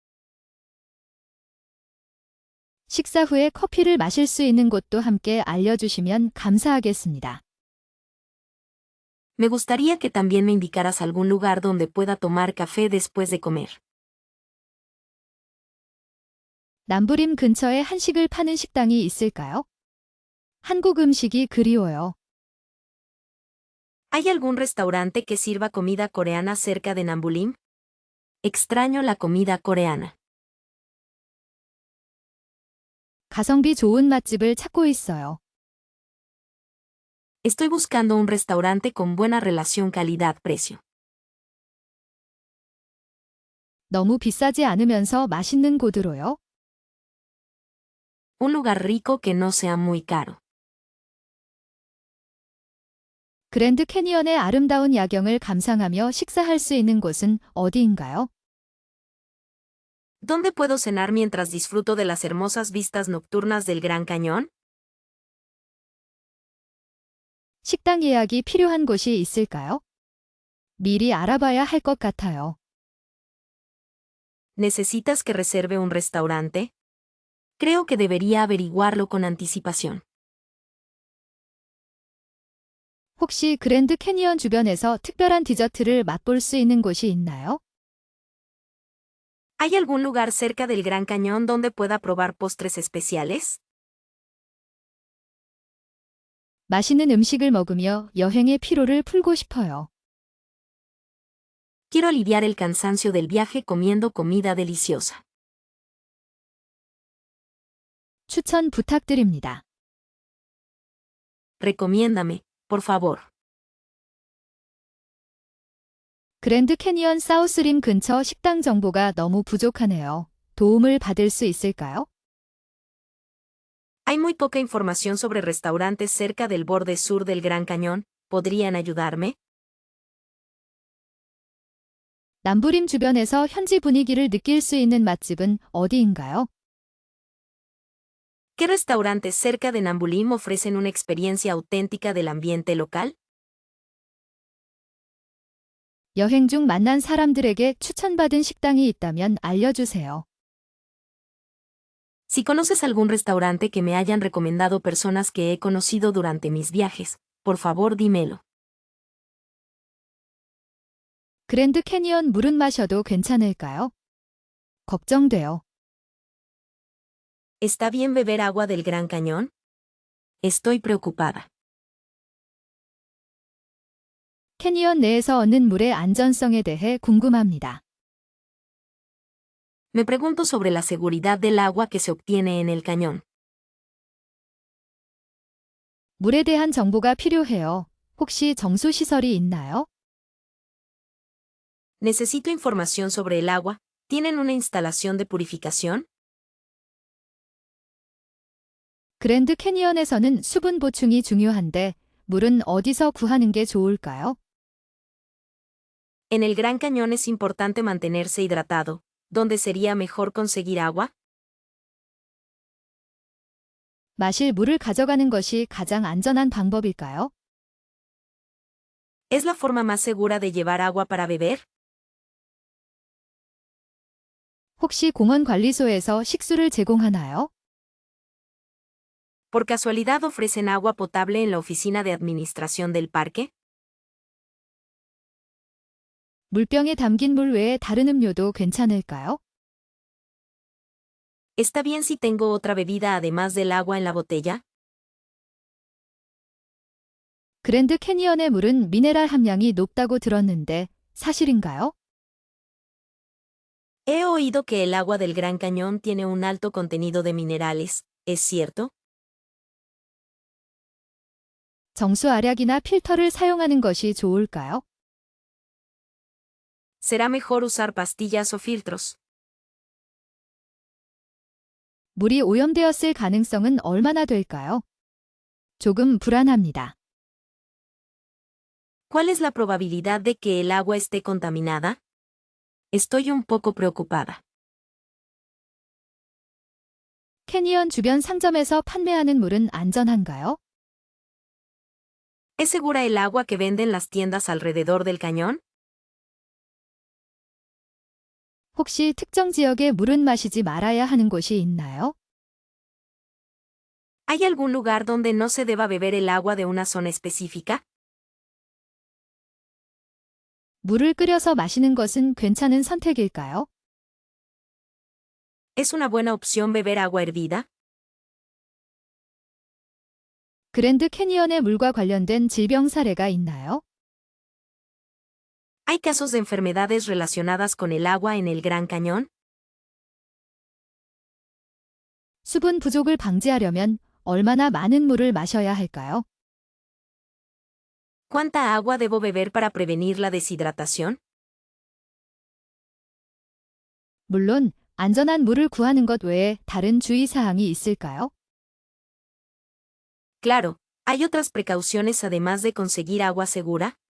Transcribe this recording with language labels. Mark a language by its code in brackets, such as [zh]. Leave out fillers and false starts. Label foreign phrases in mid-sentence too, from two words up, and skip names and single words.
[ko] 식사 후에 커피를 마실 수 있는 곳도 함께 알려주시면 감사하겠습니다. [es] Me gustaría que también me indicaras algún lugar donde pueda tomar café después de comer. [ko] 남부림 근처에 한식을 파는 식당이 있을까요? 한국 음식이 그리워요. [es] ¿Hay algún restaurante que sirva comida coreana cerca de Nambulim? Extraño la comida coreana. [ko] 가성비 좋은 맛집을 찾고 있어요. [es] Estoy buscando un restaurante con buena relación calidad-precio. [ko] 너무 비싸지 않으면서 맛있는 곳으로요. [es] Un lugar rico que no sea muy caro. [ko] 그랜드 캐니언의 아름다운 야경을 감상하며 식사할 수 있는 곳은 어디인가요? [es] ¿Dónde puedo cenar mientras disfruto de las hermosas vistas nocturnas del Gran Cañón? [ko] 식당 예약이 필요한 곳이 있을까요? 미리 알아봐야 할 것 같아요. [es] ¿Necesitas que reserve un restaurante? Creo que debería averiguarlo con anticipación. [ko] 혹시 그랜드 캐니언 주변에서 특별한 디저트를 맛볼 수 있는 곳이 있나요? [es] ¿Hay algún lugar cerca del Gran Cañón donde pueda probar postres especiales? [ko] 맛있는 음식을 먹으며 여행의 피로를 풀고 싶어요. [es] Quiero aliviar el cansancio del viaje comiendo comida deliciosa. [ko] 추천 부탁드립니다. [es] Recomiéndame, por favor. [ko] 그랜드 캐니언 사우스림 근처 식당 정보가 너무 부족하네요. 도움을 받을 수 있을까요? [es] Hay muy poca información sobre restaurantes cerca del borde sur del Gran Cañón. ¿Podrían ayudarme? [ko] 남부림 주변에서 현지 분위기를 느낄 수 있는 맛집은 어디인가요? [es] ¿Qué restaurantes cerca de Nambulim ofrecen una experiencia auténtica del ambiente local? [ko] 여행 중 만난 사람들에게 추천받은 식당이 있다면 알려주세요. [es] Si conoces algún restaurante que me hayan recomendado personas que he conocido durante mis viajes, por favor dímelo. [ko] 그랜드 캐니언 물은 마셔도 괜찮을까요? 걱정돼요. [es] ¿Está bien beber agua del Gran Cañón? Estoy preocupada. [ko] 캐니언 내에서 얻는 물의 안전성에 대해 궁금합니다. [es] Me pregunto sobre la seguridad del agua que se obtiene en el cañón. [ko] 물에 대한 정보가 필요해요. 혹시 정수 시설이 있나요? [es] Necesito información sobre el agua. ¿Tienen una instalación de purificación? [ko] 그랜드 캐니언에서는 수분 보충이 중요한데 물은 어디서 구하는 게 좋을까요? [es] En el Gran Cañón es importante mantenerse hidratado. ¿Dónde sería mejor conseguir agua? [ko] 마실 물을 가져가는 것이 가장 안전한 방법일까요? [es] ¿Es la forma más segura de llevar agua para beber? [ko] 혹시 공원 관리소에서 식수를 제공하나요? [es] ¿Por casualidad ofrecen agua potable en la oficina de administración del parque? [ko] 물병에 담긴 물 외에 다른 음료도 괜찮을까요? [es] ¿Está bien si tengo otra bebida además del agua en la botella? [ko] 그랜드 캐니언의 물은 미네랄 함량이 높다고 들었는데 사실인가요? [es] He oído que el agua del Gran Cañón tiene un alto contenido de minerales. ¿Es cierto? [ko] 정수 알약이나 필터를 사용하는 것이 좋을까요? [es] ¿Será mejor usar pastillas o filtros? [ko] 물이 오염되었을 가능성은 얼마나 될까요? 조금 불안합니다. [es] ¿Cuál es la probabilidad de que el agua esté contaminada? Estoy un poco preocupada. [ko] 캐니언 주변 상점에서 판매하는 물은 안전한가요? [es] ¿Es segura el agua que venden las tiendas alrededor del cañón? [ko] 혹시 특정 지역의 물은 마시지 말아야 하는 곳이 있나요? [es] ¿Hay algún lugar donde no se deba beber el agua de una zona específica? [ko] 물을 끓여서 마시는 것은 괜찮은 선택일까요? [es] ¿Es una buena opción beber agua hervida? [ko] 그랜드 캐니언의 물과 관련된 질병 사례가 있나요? [es] ¿Hay casos de enfermedades relacionadas con el agua en el Gran Cañón? [ko] 수분 부족을 방지하려면 얼마나 많은 물을 마셔야 할까요? [es] ¿Cuánta agua debo beber para prevenir la deshidratación? [ko] 물론 안전한 물을 구하는 것 외에 다른 주의사항이 있을까요? [es] Claro, ¿hay otras precauciones además de conseguir agua segura?